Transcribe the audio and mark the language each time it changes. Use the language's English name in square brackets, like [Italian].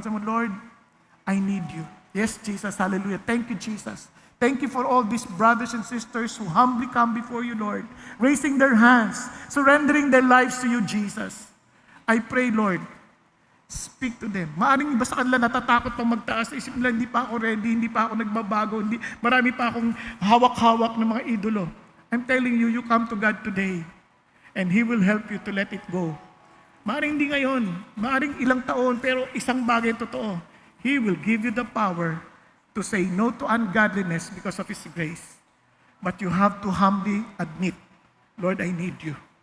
[Filipino] Sabi mo, [English] Lord, I need you. Yes, Jesus. Hallelujah. Thank you, Jesus. Thank you for all these brothers and sisters who humbly come before you, Lord, raising their hands, surrendering their lives to you, Jesus. I pray, Lord, speak to them. [Filipino] Maaring iba sa kanila natatakot pang magtaas. Isip nila, hindi pa ako ready, hindi pa ako nagbabago, marami pa akong hawak-hawak ng mga idolo. [English] I'm telling you, you come to God today, and He will help you to let it go. [Filipino] Maaring hindi ngayon, maaring ilang taon, pero isang bagay totoo. [English] He will give you the power to say no to ungodliness because of His grace. But you have to humbly admit, Lord, I need you.